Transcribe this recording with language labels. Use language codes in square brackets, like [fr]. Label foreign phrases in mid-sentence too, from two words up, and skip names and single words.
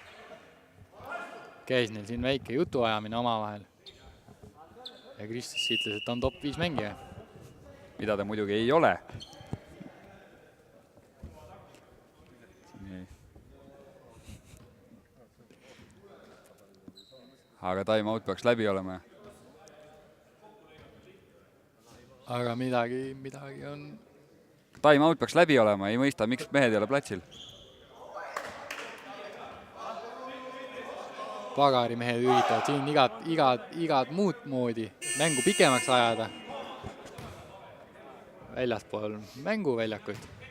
[et] Käis neil siin väike jutuajamine omavahel. Ja Kris ütles, et on top 5 mängija. Mida ta muidugi ei ole. Aga [en] time out [et] peaks läbi olema. Aga midagi on... [en] Time out [et] peaks läbi olema, ei mõista, miks mehed ei ole platsil. Pagari mehed üritavad siin igat muud moodi mängu pikemaks ajada. Väljaspool mänguväljakut.